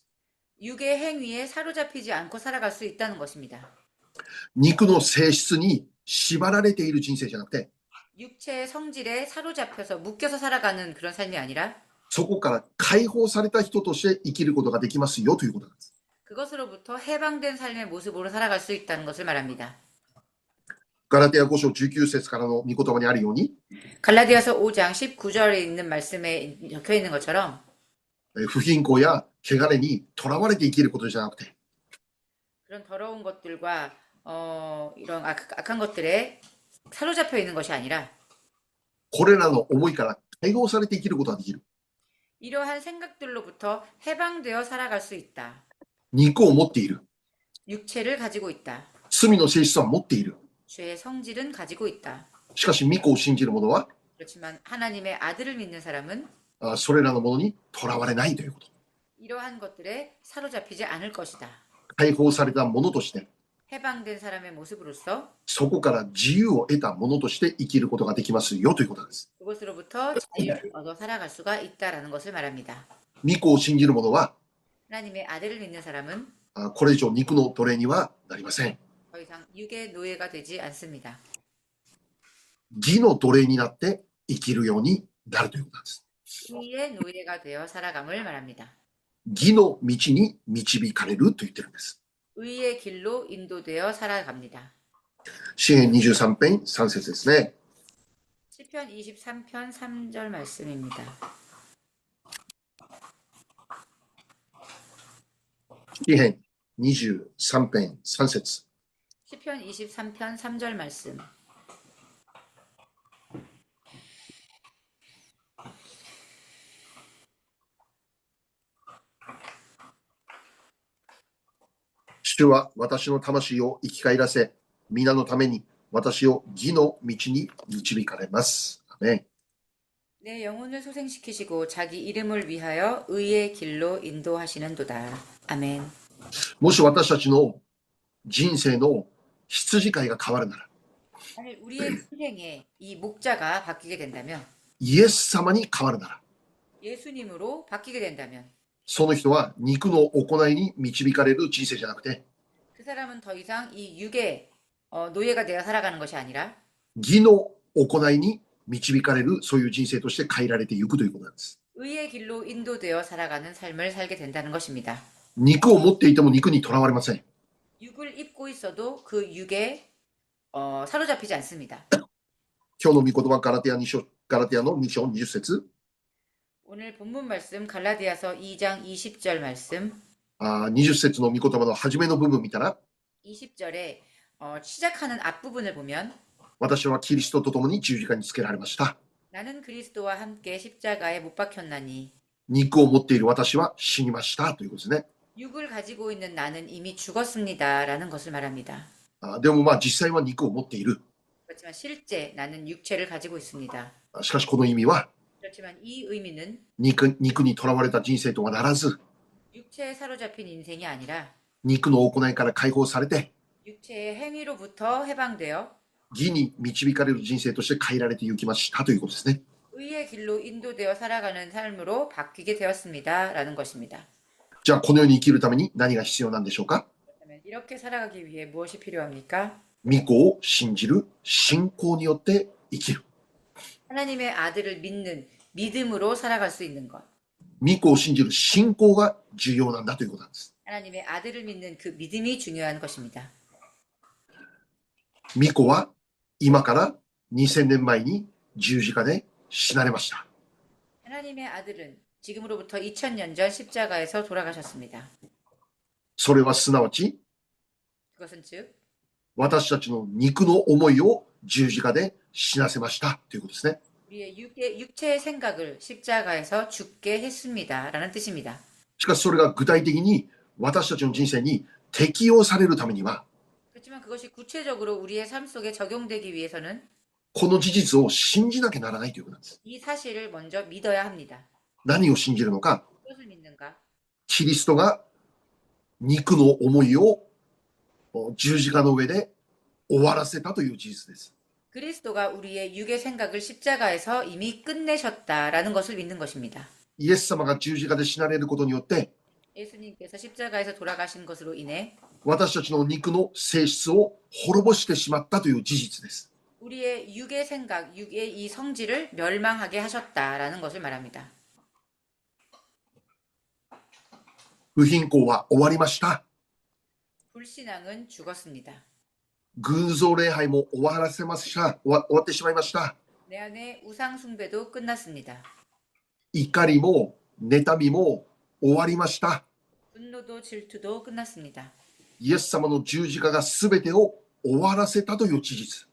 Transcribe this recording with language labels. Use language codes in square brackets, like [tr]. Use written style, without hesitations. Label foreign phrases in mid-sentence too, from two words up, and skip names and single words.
[ko] 육의 행위에 사로잡히지 않고 살아갈 수 있다는 것입니다. [ja] 肉の性質に縛られている人生じゃなくて、 [ko] 육체의 성질에 사로잡혀서 묶여서 살아가는 그런 삶이 아니라 [ja] そこから解放された人として生きることができますよということなんです。 [ko] 그것으로부터 해방된 삶의 모습으로 살아갈 수 있다는 것을 말합니다. [ja] ガラテヤ5章19節からの御言葉にあるように、 [ko] 갈라디아서 5장 19절에 있는 말씀에 적혀 있는 것처럼 [ja] 不貧困や汚れにとらわれて生きることじゃなくて、 [ko] 그런 더러운 것들과 이런 악한 것들에 사로잡혀 있는 것이 아니라 [ja] これらの思いから解放されて生きることができる。 [ko] 이러한 생각들로부터 해방되어 살아갈 수 있다. [ja] 肉を持っている。 [ko] 육체를 가지고 있다. [ja] 罪の性質は持っている。 [ko] 죄의 성질은 가지고 있다. [ja] しかし御子を信じる者は [ko] 그렇지만 하나님의 아들을 믿는 사람은 [ja] それらのものにとらわれないということ。 [ko] 이러한 것들에 사로잡히지 않을 것이다. [ja] 解放されたものとして、 [ko] 해방된 사람의 모습으로서 [ja] そこから自由を得たものとして生きることができますよということです。 [ko] 그것으로부터 자유를 얻어 살아갈 수가 있다라는 것을 말합니다. [ja] 御子を信じる者は [ko] 하나님의 아들을 믿는 사람은 [ja] これ以上肉の奴隷にはなりません。 [ko] 더 이상 육의 노예가 되지 않습니다. [ja] 義の奴隷になって生きるようになるということなんです。 [ko] 의의 노예가 되어 살아감을 말합니다. [ja] 義の道に導かれると言ってるんです。 [ko] 의의 길로 인도되어 살아갑니다. [ja] 詩編23編3節ですね。 [ko] 시편 23편 3절 말씀입니다. [ja] 詩編23編3節 [ko] 시편 23편 3절 말씀. [ja] 主は私の魂を生き返らせ、皆のために私を義の道に導かれます。アメン。 [ko] 내 영혼을 소생시키시고 자기 이름을 위하여 의의 길로 인도하시는도다. 아멘. [ja] もし私たちの人生の羊飼いが変わるなら、 [ko] 만일 우리의 인생에 이 목자가 바뀌게 된다면, [ja] イエス様に変わるなら、 [ko] 예수님으로 바뀌게 된다면, [ja] その人は肉の行いに導かれる人生じゃなくて、 [ko] 그 사람은 더 이상 이 육의 노예가 되어 살아가는 것이 아니라 [ja] 義の行いに導かれるそういう人生として変えられていくということなんです。 [ko] 의의 길로 인도되어 살아가는 삶을 살게 된다는 것입니다. [ja] 肉を持っていても肉にとらわれません。 [ko] 육을 입고 있어도 그 육에 사로잡히지 않습니다. [ja] 今日の御言葉ガラテヤの2章20節 [ko] 오늘 본문 말씀 갈라디아서 2장 20절 말씀. [ja] 20 節の御言葉の初めの部分見たら、 [ko] 20절에 시작하는 앞부분을 보면 [ja] 私はキリストと共に十字架につけられました。 [ko] 나는 그리스도와 함께 십자가에 못 박혔나니 [ja] 肉を持っている私は死にましたということですね。 [ko] 육을 가지고 있는 나는 이미 죽었습니다라는 것을 말합니다. [ja] でも実際は肉を持っている。 [ko] 그렇지만 실제 나는 육체를 가지고 있습니다. [ja] しかしこの意味は [ko] 그렇지만 이 의미는 [ja] 肉にとらわれた人生とはならず、 [ko] 육체에 사로잡힌 인생이 아니라 [ja] 肉の行いから解放されて [ko] 육체의 행위로부터 해방되어 [ja] 義に導かれる人生として変えられていきましたということですね。 [ko] 의의 길로 인도되어 살아가는 삶으로 바뀌게 되었습니다라는 것입니다. [ja] じゃあこの世に生きるために何が必要なんでしょうか。 [ko] 그렇다면 이렇게 살아가기 위해 무엇이 필요합니까? [ja] 御子を信じる信仰によって生きる。 [ko] 하나님의 아들을 믿는 믿음으로 살아갈 수 있는 것. [ja] 御子を信じる信仰が重要なんだということなんです。 [ko] 하나님의 아들을 믿는 그 믿음이 중요한 것입니다. [ja] 御子は今から2000年前に十字架で死なれました。 [ko] 하나님의 아들은 지금으로부터 2000년 전 십자가에서 돌아가셨습니다. [ja] それはすなわち [ko] 그것은 즉 [ja] 私たちの肉の思いを十字架で死なせましたということですね。 [ko] 우리의 육체의 생각을 십자가에서 죽게 했습니다라는 뜻입니다. [ja] しかしそれが具体的に私たちの人生に適用されるためには [ko] 그렇지만 그것이 구체적으로 우리의 삶 속에 적용되기 위해서는 [ja] この事実を信じなきゃならないということなんです。 [ko] 이 사실을 먼저 믿어야 합니다. [ja] 何を信じるのか。 [ko] 무엇을 믿는가? [ja] キリストが肉の思いを十字架の上で終わらせたという事実です。 [ko] 그리스도가 우리의 육의 생각을 십자가에서 이미 끝내셨다라는 것을 믿는 것입니다. [ja] イエス様が十字架で死なれることによって [ko] 예수님께서 십자가에서 돌아가신 것으로 인해 [ja] 私たちの肉の性質を滅ぼしてしまったという事実です。 [ko] 우리의 육의 생각, 육의 이 성질을 멸망하게 하셨다라는 것을 말합니다. [ja] 不貧困は終わりました。 [ko] 불신앙은 죽었습니다. [ja] 偶像礼拝も終わらせました。終わってしまいました。 [ko] 내 안에 우상 숭배도 끝났습니다. [ja] 怒りも妬みも終わりました。 [ko] 분노도 질투도 끝났습니다. [ja] イエス様の十字架が全てを終わらせたという事実。